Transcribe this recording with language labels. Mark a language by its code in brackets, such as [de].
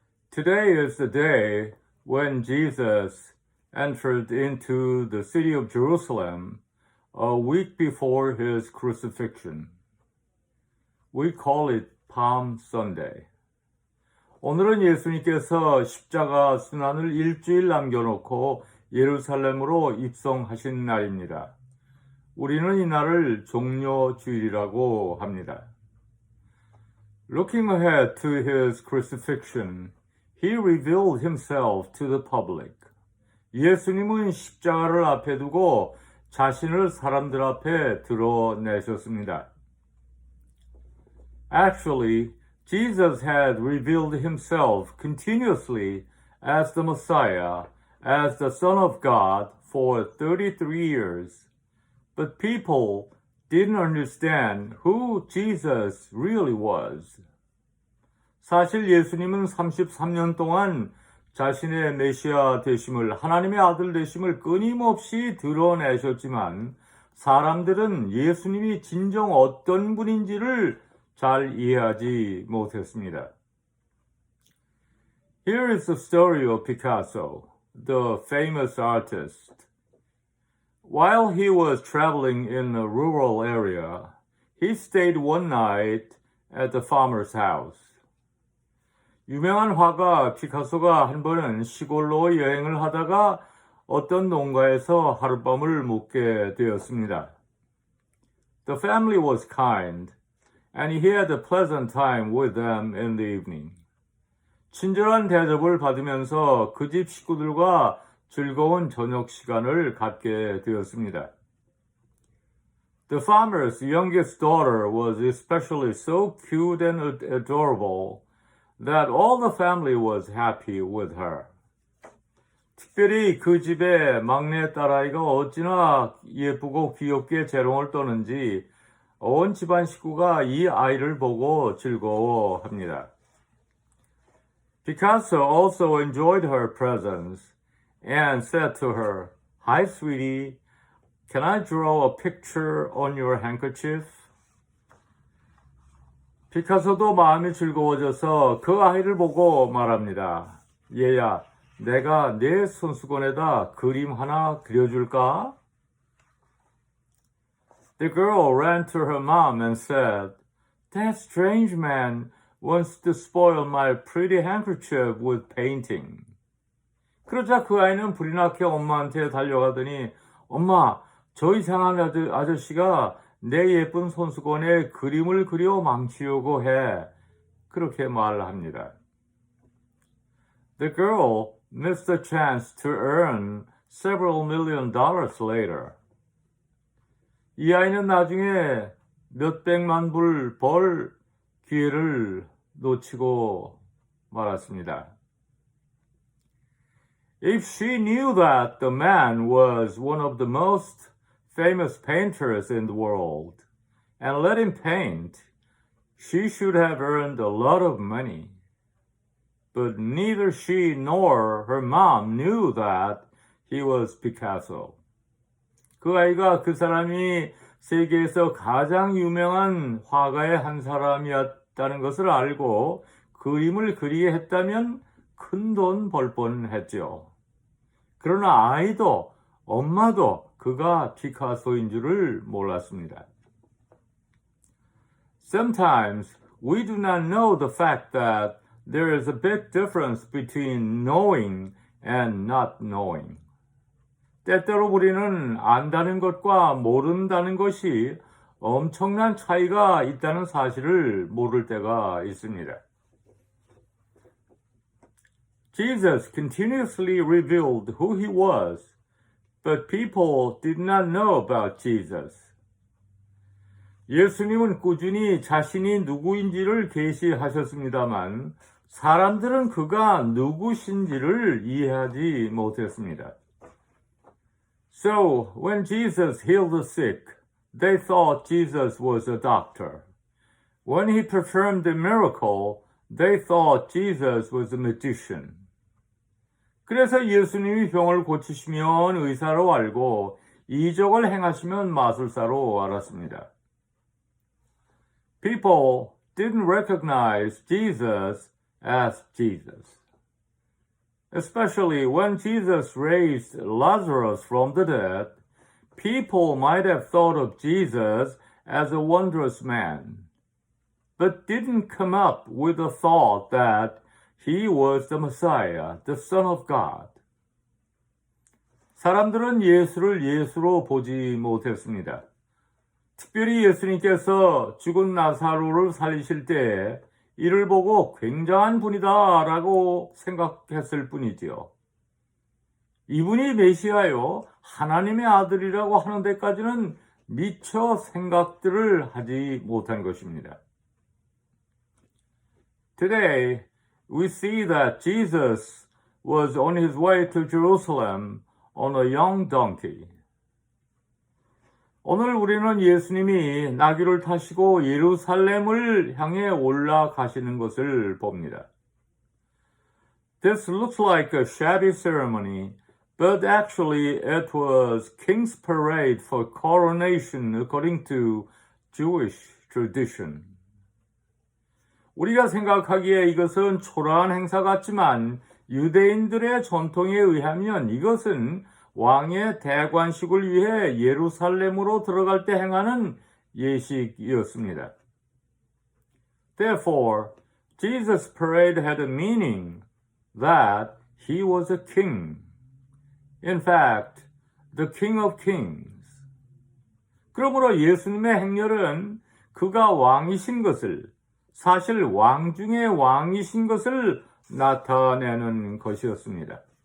[en] Today is the day when Jesus entered into the city of Jerusalem a week before his crucifixion. We call it Palm Sunday. [ko] 오늘은 예수님께서 십자가 순환을 일주일 남겨놓고 예루살렘으로 입성하신 날입니다. 우리는 이 날을 종려주일이라고 합니다. [en] Looking ahead to his crucifixion, he revealed himself to the public. [ko] 예수님은 십자가를 앞에 두고 자신을 사람들 앞에 드러내셨습니다. [en] Actually, Jesus had revealed himself continuously as the Messiah, as the Son of God for 33 years. But people didn't understand who Jesus really was. [ko] 사실 예수님은 33년 동안 자신의 메시아 되심을, 하나님의 아들 되심을 끊임없이 드러내셨지만 사람들은 예수님이 진정 어떤 분인지를 잘 이해하지 못했습니다. [en] Here is the story of Picasso, the famous artist. While he was traveling in a rural area, he stayed one night at the farmer's house. [ko] 유명한 화가 피카소가 한 번은 시골로 여행을 하다가 어떤 농가에서 하룻밤을 묵게 되었습니다. [en] The family was kind, and he had a pleasant time with them in the evening. [ko] 친절한 대접을 받으면서 그 집 식구들과 즐거운 저녁 시간을 갖게 되었습니다. [en] The farmer's youngest daughter was especially so cute and adorable that all the family was happy with her. [ko] 특별히 그 집의 막내 딸아이가 어찌나 예쁘고 귀엽게 재롱을 떠는지 온 집안 식구가 이 아이를 보고 즐거워합니다. [en] Picasso also enjoyed her presence and said to her, Hi, sweetie, can I draw a picture on your handkerchief? [ko] 피카소도 마음이 즐거워져서 그 아이를 보고 말합니다. 얘야, 내가 내 손수건에다 그림 하나 그려줄까? [en] The girl ran to her mom and said, That strange man wants to spoil my pretty handkerchief with painting. [ko] 그러자 그 아이는 불이 나게 엄마한테 달려가더니 엄마, 저 이상한 아저씨가 내 예쁜 손수건에 그림을 그려 망치려고 해. 그렇게 말합니다. [en] The girl missed the chance to earn several million dollars later. [ko] 이 아이는 나중에 몇백만 불 벌 기회를 놓치고 말았습니다. [en] If she knew that the man was one of the most famous painters in the world and let him paint, she should have earned a lot of money. But neither she nor her mom knew that he was Picasso. [ko] 그 아이가 그 사람이 세계에서 가장 유명한 화가의 한 사람이었다는 것을 알고 그림을 그리게 했다면 큰 돈 벌 뻔했죠. 그러나 아이도 엄마도 그가 피카소인 줄을 몰랐습니다. [en] Sometimes we do not know the fact that there is a big difference between knowing and not knowing. [ko] 때때로 우리는 안다는 것과 모른다는 것이 엄청난 차이가 있다는 사실을 모를 때가 있습니다. [en] Jesus continuously revealed who he was, but people did not know about Jesus. [ko] 예수님은 꾸준히 자신이 누구인지를 계시하셨습니다만 사람들은 그가 누구신지를 이해하지 못했습니다. [en] So, when Jesus healed the sick, they thought Jesus was a doctor. When he performed a miracle, they thought Jesus was a magician. [ko] 그래서 예수님이 병을 고치시면 의사로 알고 이적을 행하시면 마술사로 알았습니다. [en] People didn't recognize Jesus as Jesus. Especially when Jesus raised Lazarus from the dead, people might have thought of Jesus as a wondrous man, but didn't come up with the thought that he was the Messiah, the Son of God. [ko] 사람들은 예수를 예수로 보지 못했습니다. 특별히 예수님께서 죽은 나사로를 살리실 때 이를 보고 굉장한 분이다 라고 생각했을 뿐이지요. 이분이 메시아요, 하나님의 아들이라고 하는 데까지는 미처 생각들을 하지 못한 것입니다. [en] Today, we see that Jesus was on his way to Jerusalem on a young donkey. [ko] 오늘 우리는 예수님이 나귀를 타시고 예루살렘을 향해 올라가시는 것을 봅니다. [en] This looks like a shabby ceremony, but actually it was King's Parade for coronation according to Jewish tradition. [ko] 우리가 생각하기에 이것은 초라한 행사 같지만 유대인들의 전통에 의하면 이것은 왕의 대관식을 위해 예루살렘으로 들어갈 때 행하는 예식이었습니다. [en] Therefore, Jesus' parade had a meaning that he was a king. In fact, the King of Kings. [ko] 그러므로 예수님의 행렬은 그가 왕이신 것을, 사실 왕 중의 왕이신 것을 나타내는 것이었습니다.